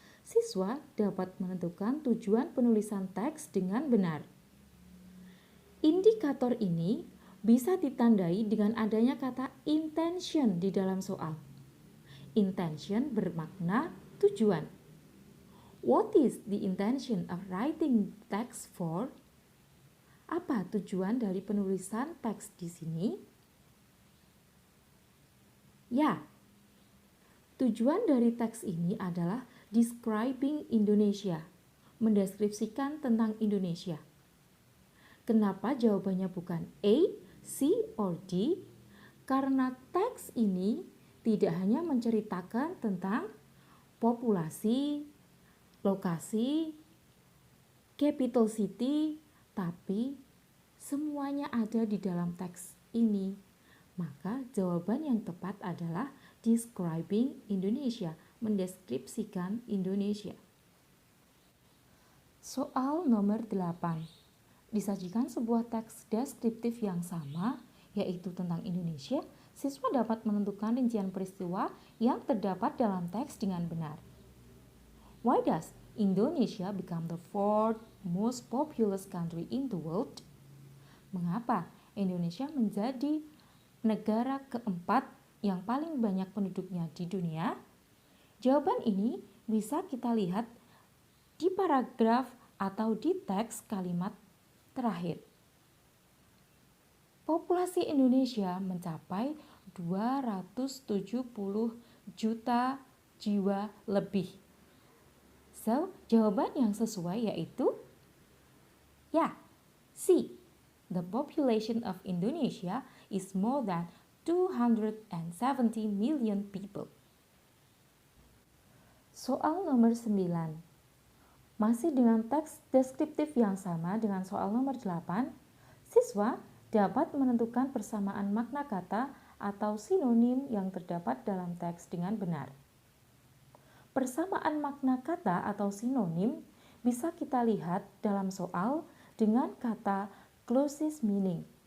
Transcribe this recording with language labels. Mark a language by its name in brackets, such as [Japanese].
[Indonesian] Siswa dapat menentukan tujuan penulisan teks dengan benar. Indikator ini bisa ditandai dengan adanya kata intention di dalam soal. Intention bermakna tujuan. [English] What is the intention of writing text for? [Indonesian] Apa tujuan dari penulisan teks di sini? Ya, tujuan dari teks ini adalah [English] describing Indonesia, [Indonesian] mendeskripsikan tentang Indonesia. Kenapa jawabannya bukan A, C, or D? Karena teks ini tidak hanya menceritakan tentang populasi, lokasi, capital city, tapi semuanya ada di dalam teks ini. Maka jawaban yang tepat adalah [English] describing Indonesia, [Indonesian] mendeskripsikan Indonesia. Soal nomor 8. Disajikan sebuah teks deskriptif yang sama, yaitu tentang Indonesia. Siswa dapat menentukan rincian peristiwa yang terdapat dalam teks dengan benar. [English] Why does Indonesia become the fourth most populous country in the world? [Indonesian] Mengapa Indonesia menjadi negara keempat yang paling banyak penduduknya di dunia? Jawaban ini bisa kita lihat di paragraf atau di teks kalimat terakhir. Populasi Indonesia mencapai 270 juta jiwa lebih. So, jawaban yang sesuai yaitu ya, C. [English] The population of Indonesia is more than 270 million people. [Indonesian] Soal nomor 9. Masih dengan teks deskriptif yang sama dengan soal nomor 8, siswa dapat menentukan persamaan makna kata atau sinonim yang terdapat dalam teks dengan benar. Persamaan makna kata atau sinonim bisa kita lihat dalam soal dengan kata [English] closest meaning.